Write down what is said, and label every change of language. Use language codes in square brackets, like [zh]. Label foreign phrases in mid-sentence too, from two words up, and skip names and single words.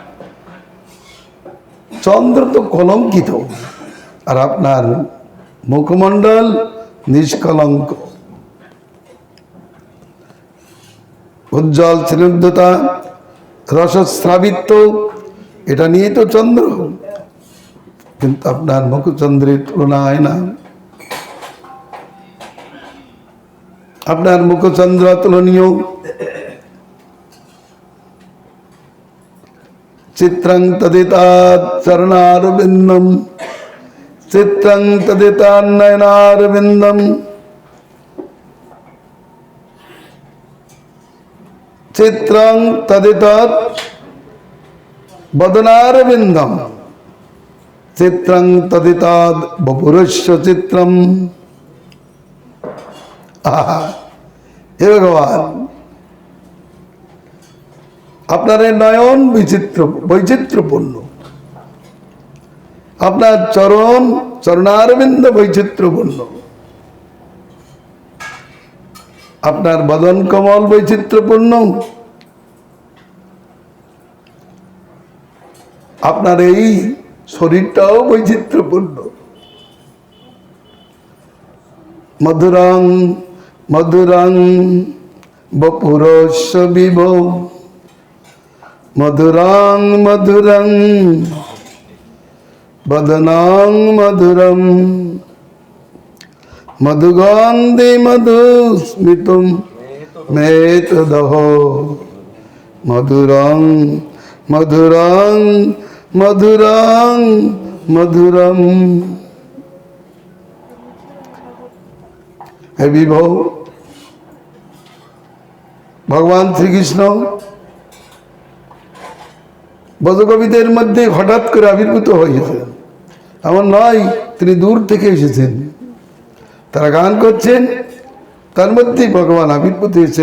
[bn] চন্দ্র তো কলঙ্কিত, আর আপনার মুখমণ্ডল নিষ্কলঙ্ক, উজ্জ্বল স্নিগ্ধতা, রসস্রাবিত্ব, এটা নিয়ে তো চন্দ্র, কিন্তু আপনার মুখচন্দ্রের তুলনা হয় না। আপনার মুখচন্দ্র অতুলনীয়। [sa] চিত্রং তদিতাৎ চরণারবিন্দম, চিত্রং তদিতাৎ নয়নারবিন্দম, চিত্রং তদিতাৎ বদনারবিন্দম, চিত্রং তদিতাৎ বপুরস্য চিত্রম। [bn] আহা, হে ভগবান, আপনার এই নয়ন বৈচিত্র্যপূর্ণ, আপনার চরণারবিন্দ বৈচিত্র্যপূর্ণ, আপনার বদন কমল বৈচিত্র্যপূর্ণ, আপনার এই শরীরটাও বৈচিত্র্যপূর্ণ। [sa] মধুরং মধুরং বপুরস্য বিভো, মধুরং মধুরং বদনং মধুরম, মধুগন্ধে মধুস্মিতম মেতদহ, মধুরং মধুরং মধুরং মধুরম। [bn] হে বিভো, ভগবান শ্রীকৃষ্ণ ব্রজকবিদের মধ্যে হঠাৎ করে আবির্ভূত হয়েছেন, এমন নয় তিনি দূর থেকে এসেছেন। তারা গান করছেন, তার মধ্যেই ভগবান আবির্ভূত হয়েছেন।